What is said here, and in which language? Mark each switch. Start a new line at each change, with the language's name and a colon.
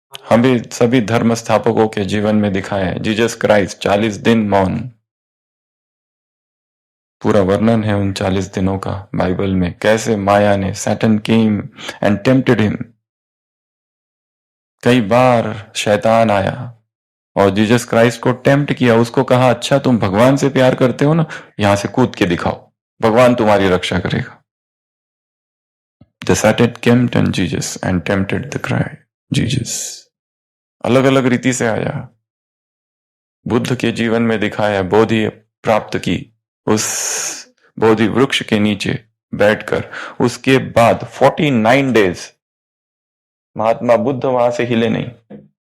Hindi: हम भी सभी धर्म स्थापकों के जीवन में दिखाए हैं। जीसस क्राइस्ट 40 दिन मौन, पूरा वर्णन है उन 40 दिनों का बाइबल में, कैसे माया ने,
English: Satan came and tempted him.
Hindi: कई बार शैतान आया और जीसस क्राइस्ट को टेम्प्ट किया, उसको कहा अच्छा तुम भगवान से प्यार करते हो ना, यहां से कूद के दिखाओ, भगवान तुम्हारी रक्षा करेगा।
English: The Satan came to Jesus and tempted the Christ, Jesus.
Hindi: अलग अलग रीति से आया, बुद्ध के जीवन में दिखाया, बोधि प्राप्त की, उस बोधि वृक्ष के नीचे बैठकर, उसके बाद 49 डेज महात्मा बुद्ध वहां से हिले नहीं।